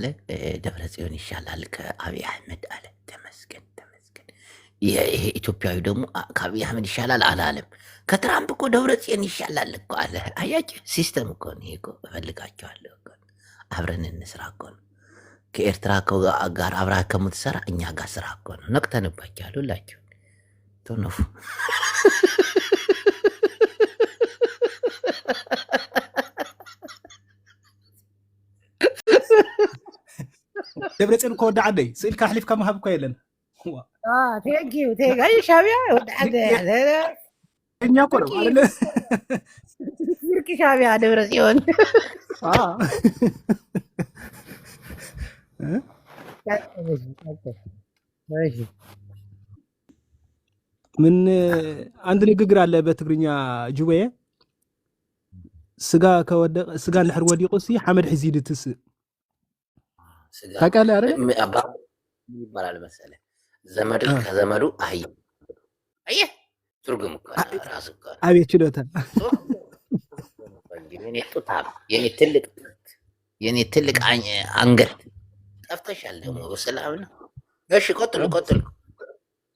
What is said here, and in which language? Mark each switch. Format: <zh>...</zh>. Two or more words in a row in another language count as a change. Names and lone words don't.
<am>ደብረ ጽዮን ይሻላል ከአብይ አህመድ አለ። ተመስገን ተመስገን። ይሄ ኢትዮጵያዊ ደግሞ ከአብይ አህመድ ይሻላል አላለም። ከትራምፕ እኮ ደብረ ጽዮን ይሻላል እኮ አለ። አያችሁ፣ ሲስተም እኮ ነው። ይሄ እኮ እፈልጋቸዋለሁ እኮ አብረን እንስራ እኮ ነው። ከኤርትራ ጋር አብራ ከምትሰራ እኛ ጋር ስራ እኮ ነው። ነቅተንባችኋል ሁላችሁ ቶነፉ።</am> <ti>ደብረጽዮን እኮ ወደ ዓደይ ስእልካ ሕሊፍካ ምሃብ እኮ የለን። ቴንኪዩ ሻቢያ ወደ ዓደይ</ti> <am>እኛ እኮ ነው አይደለ?</am> <ti>ስርቂ ሻቢያ ደብረጽዮን</ti> <am>ምን አንድ ንግግር አለ በትግርኛ ጅቦዬ፣</am> <ti>ስጋ ንድሕር ወዲቁ ሲ ሓመድ ሒዚ ድትስእ</ti> <am>ታውቃለህ አይደል? ይባላል መሰለህ ዘመድ ከዘመዱ አህያ። አየህ ትርጉም እኮ ራሱ እኮ አቤት ችሎታ። የኔ ትልቅ አንገት ጠፍተሻል ደግሞ በሰላም ነው። እሺ ቀጥሉ።</am>